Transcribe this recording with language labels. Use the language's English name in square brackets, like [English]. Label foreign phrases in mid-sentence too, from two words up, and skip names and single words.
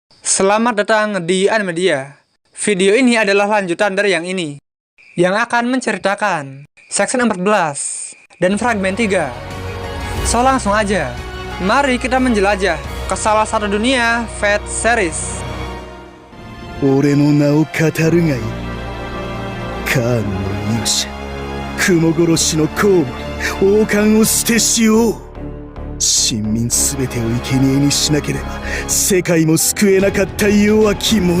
[Indonesian] Selamat datang di Animedia. Video ini adalah lanjutan dari yang ini, yang akan menceritakan section 14 dan fragmen 3. So langsung aja, mari kita menjelajah ke salah satu dunia Fate series. [Japanese] 俺の名を語るがいい。カーンの勇者、雲殺しのコウモリ、王冠を捨てしよう。臣民すべてを生贄にしなければ世界も救えなかった弱き者。